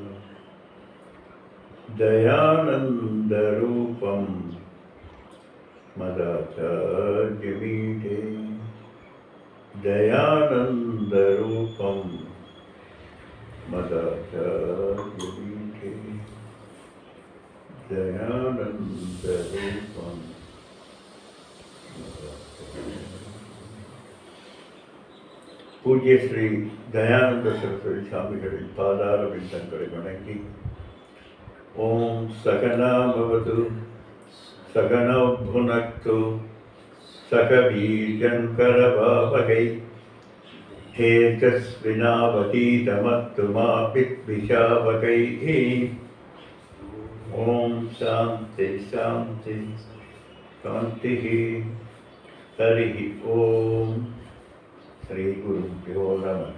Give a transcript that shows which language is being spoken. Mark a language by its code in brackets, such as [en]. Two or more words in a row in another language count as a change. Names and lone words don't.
[sa] दयानन्दरूपं मदाचार्यमीडे, दयानन्दरूपं मदाचार्यमीडे, दयानन्दरूपं पूज्य श्री दयानंद सरस्वती [ta] स्वामिகளின் பாதார விந்தங்களை வணங்கி [sa] ॐ सहना ववतु सहनौ भुनक्तु सह वीर्यङ्करवावहै तेजस्विनावधीतमस्तु मा विद्विषावहैः। ॐ शान्तिः शान्तिः शान्तिः। हरिः ஓம் श्री गुरुभ्यो नमः।